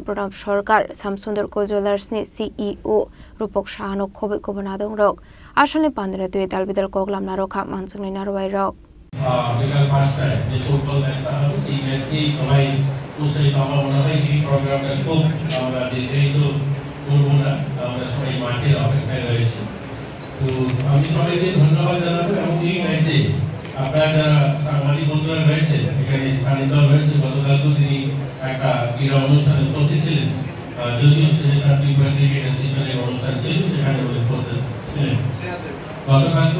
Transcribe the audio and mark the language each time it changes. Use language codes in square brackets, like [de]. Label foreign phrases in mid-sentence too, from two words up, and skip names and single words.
[trp] Pranab Sarkar Samsundar Co Jewellers ni CEO Rupok Shahano Khobe Kobonadong Rok Ashani Pandra Dui Dalbidal Koglam Naroka Mansangni Narwai Rok [bn] আপনারা যারা সাংবাদিক বন্ধুরা রয়েছেন এখানে সান্নিধ্য রয়েছে গতকালও তিনি একটা ক্রীড়া অনুষ্ঠানে উপস্থিত ছিলেন যদিও সেটা ত্রিপুরা ক্রিকেট অ্যাসোসিয়েশনের অনুষ্ঠান ছিল সেখানে উপস্থিত ছিলেন গতকালও